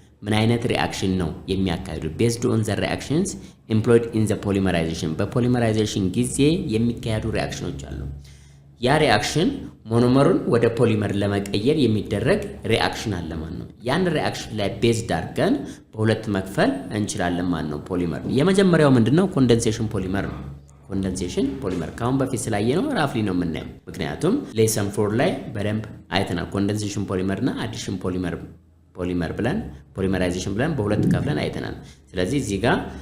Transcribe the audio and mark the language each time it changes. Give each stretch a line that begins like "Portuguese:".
Amharic: ምን አይነት ሪአክሽን ነው የሚያካሂዱት?
English: based on the reactions employed in the polymerization.
Amharic: በፖሊመራይዜሽን ጊዜ የሚካሄዱ ሪአክሽኖች አሉ። ያ ሪአክሽን ሞኖመሩን ወደ ፖሊመር ለመቀየር የሚደረግ ሪአክሽን አለ ማለት ነው። ያን ሪአክሽን ላይ ቤዝድ አድርገን በሁለት መክፈል እንችላለን ማለት ነው ፖሊመር። የመጀመሪያው ምንድነው? ኮንደንሴሽን ፖሊመር ነው። ኮንደንሴሽን ፖሊመር ካሁን በፊት ስላየነው ራፍሊ ነው የምናየው። ምክንያቱም ሌሰን 4 ላይ በደንብ አይተናል። ኮንደንሴሽን ፖሊመርና አዲሽን ፖሊመር ብለን ፖሊመራይዜሽን ብለን በሁለት ከፍለን አይተናል። ስለዚህ እዚህ ጋር